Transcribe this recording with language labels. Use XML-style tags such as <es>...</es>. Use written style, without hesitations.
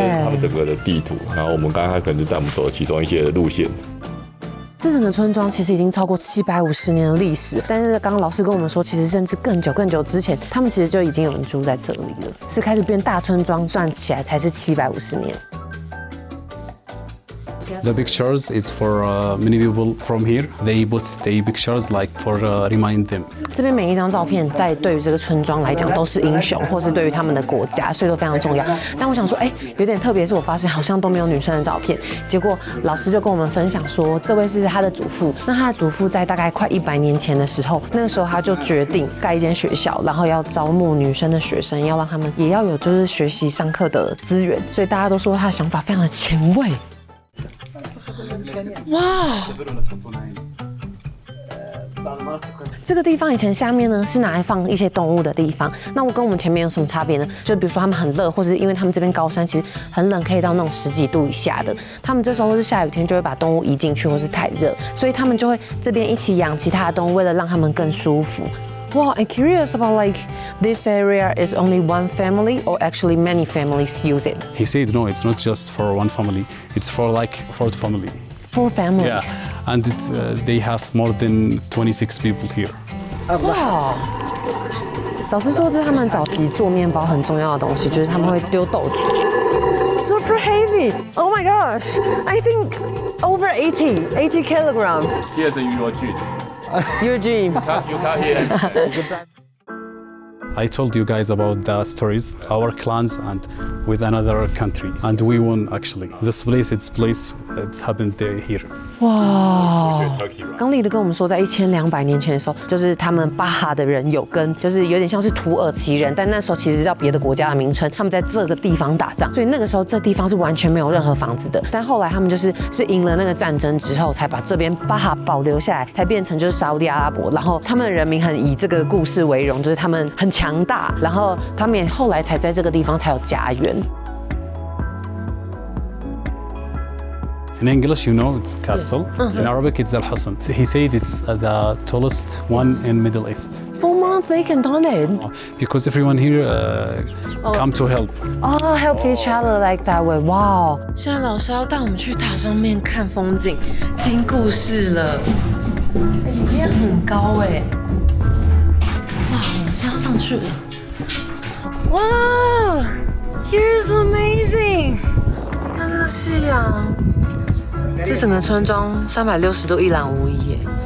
<zh>他们整个的地图，然后我们刚才可能就带我们走了其中一些路线。这整个村庄其实已经超过750年的历史，但是刚刚老师跟我们说，其实甚至更久之前，他们其实就已经有人住在这里了，是开始变大村庄，算起来才是750年。</zh> <en>The pictures is for many people from here. They put the pictures like for remind them.</en> <zh>这边每一张照片，在对于这个村庄来讲都是英雄，或是对于他们的国家，所以都非常重要。但我想说，有点特别，是我发现好像都没有女生的照片。结果老师就跟我们分享说，这位是他的祖父。那他的祖父在大概快100年前的时候，那个时候他就决定盖一间学校，然后要招募女生的学生，要让他们也要有就是学习上课的资源。所以大家都说他的想法非常的前卫。哇！这个地方以前下面呢是拿来放一些动物的地方。那我跟我们前面有什么差别呢？就比如说他们很热，或者因为他们这边高山其实很冷，可以到那种10几度以下的。他们这时候是下雨天就会把动物移进去，或是太热，所以他们就会这边一起养其他的动物，为了让他们更舒服。</zh> <en>Wow, I'm curious about like this area is only one family or actually many families use it. He said no, it's not just for one family. It's for like 4 family. 4 families. Yeah, and they have more than 26 people here. Wow.</en> <zh>老师说这是他们早期做面包很重要的东西，就是他们会丢豆子。</zh> <en>Super heavy. Oh my gosh. I think over 80 kilogram. Here's your dream. Your dream. You come here. I told you guys about the stories, our clans and with another country. And we won actually. This place, it's happened here.</en> <zh>哇！刚丽的跟我们说，在1200年前的时候，就是他们巴哈的人有跟，就是有点像是土耳其人，但那时候其实叫别的国家的名称。他们在这个地方打仗，所以那个时候这地方是完全没有任何房子的。但后来他们是赢了那个战争之后，才把这边巴哈保留下来，才变成就是沙烏地阿拉伯。然后他们的人民很以这个故事为荣，就是他们很强大，然后他们也后来才在这个地方才有家园。</zh> <en>In English, you know, it's castle. In Arabic, it's al-Hasan. He said it's the tallest one in Middle East. 4 months they can done it. Because everyone here come to help. Oh, help each other like that way. Wow.</en> <zh>现在老师要带我们去塔上面看风景、听故事了。里面很高哎。哇，我们现在要上去了。</zh> <en>哇 ，Here's amazing！</en> <zh>看这个夕阳，这整个村庄360度一览无遗耶。</zh>